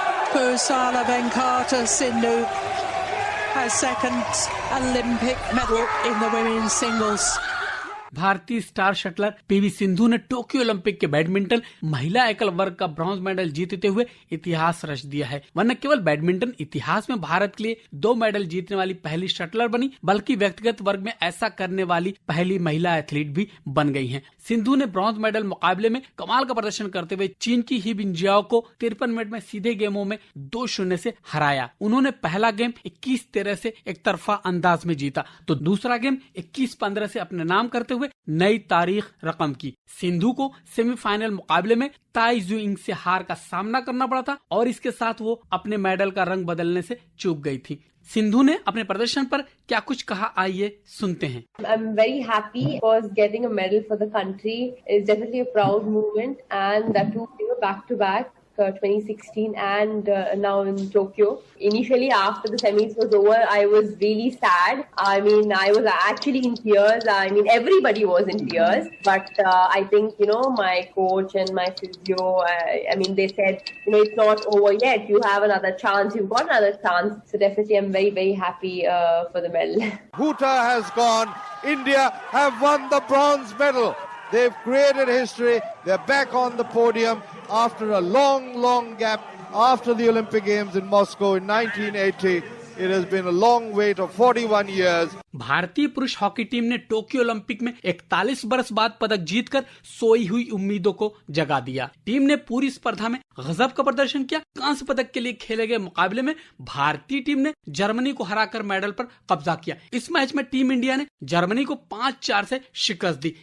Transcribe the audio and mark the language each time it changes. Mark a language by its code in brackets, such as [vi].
[en] Pusala Venkata Sindhu has second Olympic medal in the women's singles. [hi] भारतीय star shuttler PV Sindhu ने Tokyo Olympic के badminton महिला एकल वर्ग का ब्रॉन्ज मेडल जीतते हुए इतिहास रच दिया है। वह न केवल बैडमिंटन इतिहास में भारत के लिए 2 मेडल जीतने वाली पहली शटलर बनी, बल्कि व्यक्तिगत वर्ग में ऐसा करने वाली पहली महिला एथलीट भी बन गई हैं। सिंधु ने ब्रॉन्ज मेडल मुकाबले में कमाल का प्रदर्शन करते हुए चीन की ही बिंजियाओ को 53 मिनट में सीधे गेमों में 2-0 से हराया। उन्होंने पहला गेम 21-13 से एक तरफा अंदाज में जीता तो दूसरा गेम 21-15 से अपने नाम करते हुए नई तारीख रकम की। सिंधु को सेमीफाइनल मुकाबले में ताई जुइंग से हार का सामना करना पड़ा था और इसके साथ वो अपने मेडल का रंग बदलने से चूक गई थी। सिंधु ने अपने प्रदर्शन पर क्या कुछ कहा, आइए सुनते हैं। [en] I'm very happy because getting a medal for the country is definitely a proud moment, and that too back to back. 2016 and now in Tokyo. Initially, after the semis was over, I was really sad. I mean, I was actually in tears. I mean, everybody was in tears. But I think, my coach and my physio, I mean, they said, it's not over yet. You have another chance. You've got another chance. So definitely, I'm very, very happy for the medal. Bhuta has gone. India have won the bronze medal. They've created history. They're back on the podium after a long, long gap after the Olympic Games in Moscow in 1980. It has been a long wait of 41 years. [hi] भारतीय पुरुष hockey team ने Tokyo Olympic में 41 बरस बाद पदक जीतकर सोई हुई उम्मीदों को जगा दिया। टीम ने पूरी स्पर्धा में गजब का प्रदर्शन किया। कांस्य पदक के लिए खेले गए मुकाबले में भारतीय टीम ने जर्मनी को हराकर मेडल पर कब्जा किया। इस मैच में टीम इंडिया ने जर्मनी को 5-4 से शिकस्त दी।